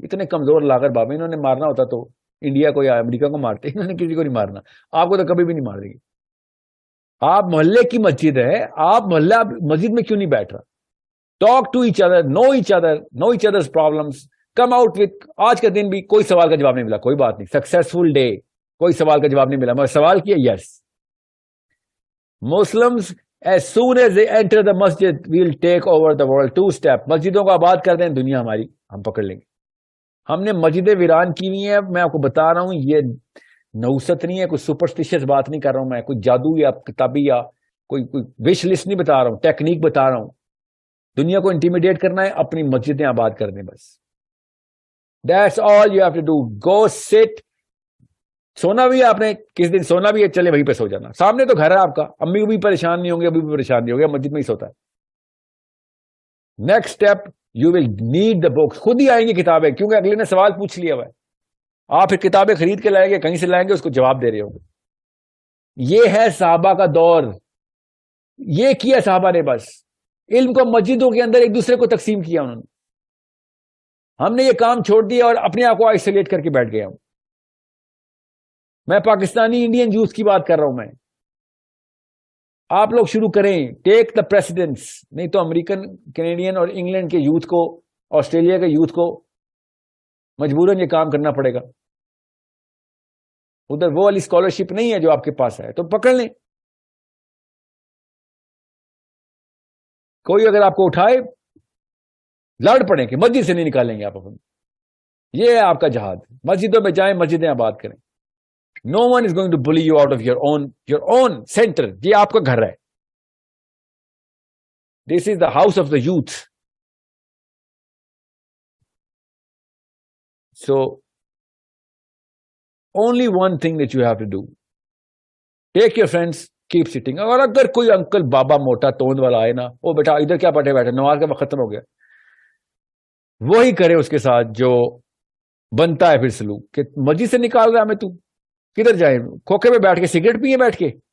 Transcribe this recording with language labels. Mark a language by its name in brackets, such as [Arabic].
[Urdu] اتنے کمزور لاغر بابے, انہوں نے مارنا ہوتا تو انڈیا کو یا امریکہ کو مارتے, انہوں نے کسی کو نہیں مارنا. آپ کو تو کبھی بھی نہیں مار دیں گے. آپ محلے کی مسجد ہے, آپ محلہ مسجد میں کیوں نہیں بیٹھ رہا؟ [English] Talk to each other, know each others problems, come out with. [Urdu] آج کا دن بھی کوئی سوال کا جواب نہیں ملا, کوئی بات نہیں, سکسیسفل ڈے, کوئی سوال کا جواب نہیں ملا. میں سوال کیا, یس, Muslims [English] as soon as they enter the masjid we'll take over the world. [Urdu] 2 step, مسجدوں کو آباد کر دیں, دنیا ہماری ہم پکڑ لیں گے. ہم نے مسجدیں ویران کی ہوئی ہیں. میں آپ کو بتا رہا ہوں, یہ نوست نہیں ہے, کوئی سپرسٹیشس بات نہیں کر رہا ہوں میں, کوئی جادو یا کتابی یا کوئی وش لسٹ نہیں بتا رہا ہوں, ٹیکنیک بتا رہا ہوں. دنیا کو انٹیمیڈیٹ کرنا ہے, اپنی مسجدیں آباد کر دیں بس. [English] That's all you have to do. Go sit. [Urdu] سونا بھی ہے آپ نے, کس دن سونا بھی ہے, چلے وہیں پہ سو جانا. سامنے تو گھر ہے آپ کا, امی بھی پریشان نہیں ہوں گے, ابھی بھی پریشان نہیں ہوں گے, مسجد میں ہی سوتا ہے. [English] Next step, you will need the books. [Urdu] خود ہی آئیں گی کتابیں, کیونکہ اگلے نے سوال پوچھ لیا ہوا ہے. آپ پھر کتابیں خرید کے لائیں گے, کہیں سے لائیں گے, اس کو جواب دے رہے ہوں گے. یہ ہے صحابہ کا دور, یہ کیا صحابہ نے بس. علم کو مسجدوں کے اندر ایک دوسرے کو تقسیم کیا انہوں نے. ہم نے یہ کام چھوڑ دیا اور اپنے آپ کو آئسولیٹ کر کے بیٹھ گیا ہوں. میں پاکستانی انڈین یوتھ کی بات کر رہا ہوں. میں آپ لوگ شروع کریں, [English] Take the precedence. [Urdu] نہیں تو امریکن, کینیڈین اور انگلینڈ کے یوتھ کو, آسٹریلیا کے یوتھ کو مجبوراً یہ کام کرنا پڑے گا. ادھر وہ والی اسکالرشپ نہیں ہے جو آپ کے پاس ہے, تو پکڑ لیں. کوئی اگر آپ کو اٹھائے, لڑ پڑیں کہ مسجد سے نہیں نکالیں گے آپ اپنے. یہ ہے آپ کا جہاد. مسجدوں میں جائیں, مسجدیں آباد کریں. [English] No one is going to bully you out of your own center. [Urdu] یہ آپ کا گھر ہے. [English] This is the house of the youth. So, only one thing that you have to do. Take your friends, keep sitting. [Urdu] اور اگر کوئی uncle بابا موٹا توند والا آئے نا, وہ بیٹا ادھر کیا پڑھے بیٹھے, نماز کا وقت ختم ہو گیا, وہی کرے اس کے ساتھ جو بنتا ہے پھر سلوک, کہ مسجد سے نکال رہا ہمیں تو, کدھر جائیں, کھوکھے میں بیٹھ کے سگریٹ پیے بیٹھ کے.